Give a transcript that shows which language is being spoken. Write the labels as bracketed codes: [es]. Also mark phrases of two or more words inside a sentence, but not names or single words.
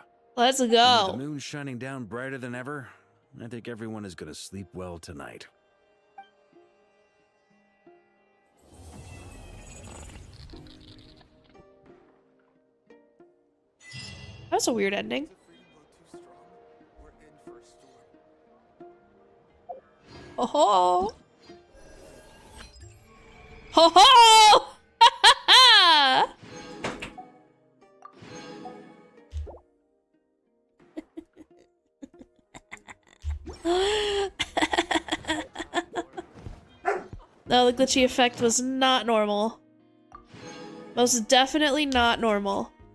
[en] Let's And go. with the moon shining down brighter than ever, I think everyone is going to sleep well tonight. That's a weird ending. Ho ho! Ho ho! Ha ha No, the glitchy effect was not normal. Most definitely not normal.